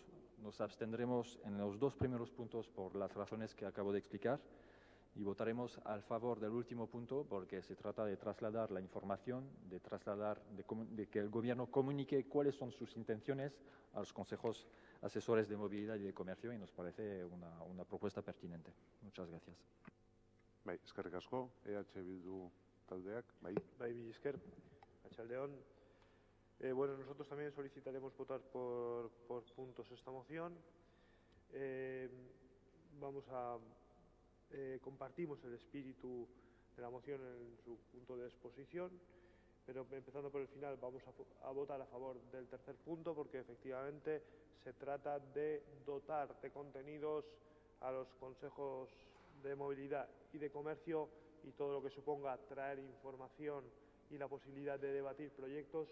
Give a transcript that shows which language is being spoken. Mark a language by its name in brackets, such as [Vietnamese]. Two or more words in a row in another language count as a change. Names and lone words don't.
[Spanish] Nos abstendremos en los 2 primeros puntos por las razones que acabo de explicar y votaremos a favor del último punto porque se trata de trasladar la información, de que el Gobierno comunique cuáles son sus intenciones a los consejos asesores de movilidad y de comercio y nos parece una propuesta pertinente. Muchas gracias. [Basque] Bai, eskerrik asko, Bildu taldeak, bai. Bai, mila esker, Arratsaldeon. [Spanish] Bueno, nosotros también solicitaremos votar por puntos esta moción. Compartimos el espíritu de la moción en su punto de exposición, pero empezando por el final vamos a votar a favor del tercer punto porque efectivamente se trata de dotar de contenidos a los consejos de movilidad y de comercio y todo lo que suponga traer información y la posibilidad de debatir proyectos.